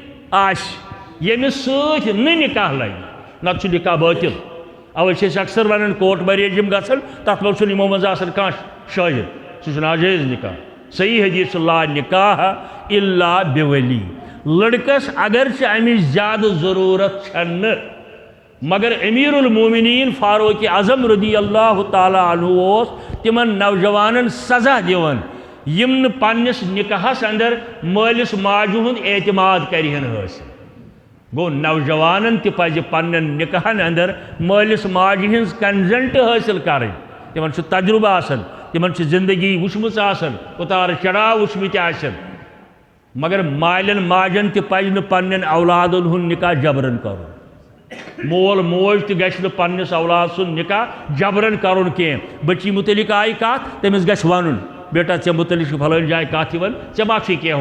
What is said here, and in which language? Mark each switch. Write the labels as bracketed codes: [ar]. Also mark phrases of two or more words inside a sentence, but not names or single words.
[ks] آسہِ ییٚمِس سۭتۍ نہٕ نکاح لگہِ نتہٕ چھُ نکاح باطل اوے چھِ أسۍ اکثر ونان [en] court marriage [ks] یِم گژھن تتھ منٛز چھُنہٕ یِمو منٛز آسان کانٛہہ شٲہد سُہ چھُ ناجٲیز نکاح صحیح حدیث چھُ [ar] لا نکاح الا بولی [ks] لڑکس اگرچہ امِچ زیادٕ ضروٗرت چھنہٕ مگر امیر المومنین فاروق اعظم [ar] رضی اللہ تعالیٰ عنہ [ks] اوس تمن نوجوانن سزا دیوان یم نہ پنس نکاحس اندر مالس ماجہ ہند اعتماد کرہن حاصل گو نوجوانن تہ پزِ پنن نکاحن اندر مالس ماجہ ہنز کنزنٹ حاصل کریں تمن تجربہ آسن تمن زندگی وچمژ آسن اتار چڑھاو وچمت آسن مگر مالن ماجن تہ پزِ نہٕ پنن اولادن ہند نکاح جبرن کرن مول موج تہ گژھِ نہٕ پننس اولاد سن نکاح جبرن کرن کینٛہہ بچی متعلق آئی کتھ تٔمِس گژھِ ونُن بیٹا ژےٚ متعلق چھُ فلٲنۍ جایہِ کتھ یِوان ژےٚ ما چھُے کینٛہہ